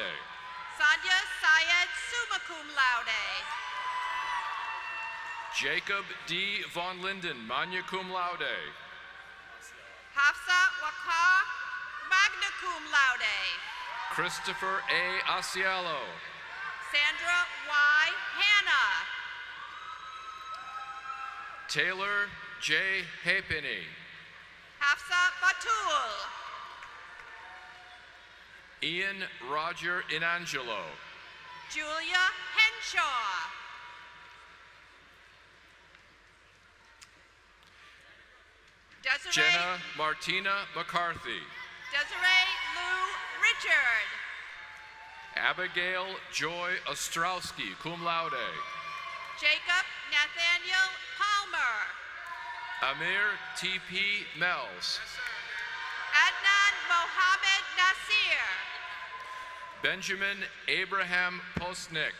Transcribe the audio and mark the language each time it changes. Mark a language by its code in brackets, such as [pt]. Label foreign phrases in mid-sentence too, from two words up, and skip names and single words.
[en] Sandhya Syed, [la] summa cum laude. [en] Jacob D. Von Linden, [la] magna cum laude. [en] Hafsa Waqar, [la] magna cum laude. [en] Christopher A. Asiello. Sandra Y. Hanna. Taylor J. Halfpenny. Hafsa Batul. Ian Roger Inangelo. Julia Henshaw. Desiree, Jenna Martina McCarthy. Desiree Lou Richard. Abigail Joy Ostrowski, [la] cum laude. [en] Jacob Nathaniel Palmer. Amir T.P. Mells. Adnan Mohammed Nasir. Benjamin Abraham Postnick.